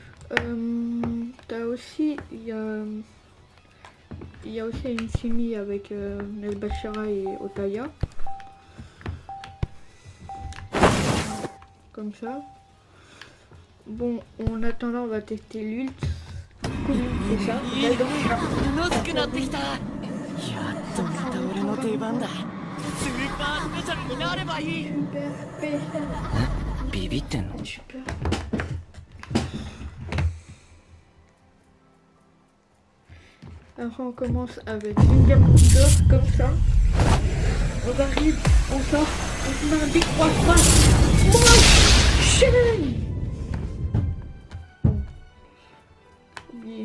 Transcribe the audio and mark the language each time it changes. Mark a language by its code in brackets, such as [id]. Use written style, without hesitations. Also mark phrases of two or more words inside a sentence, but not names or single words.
[fr] T'as aussi, il y a aussi une chimie avec Nelbashara et Otaya. Comme ça. Bon, en attendant, on va tester l'ult. C'est ça. [ja] 楽しくなってきた。やっとまた俺の出番だ。スーパースペシャルになればいい。 [fr] Super spécial. [ja] ビビってんの？ [fr] Super. Après on commence avec une gamme d'or comme ça. On arrive, on sort, on se met un big 3-3. Chaîne. Oublié.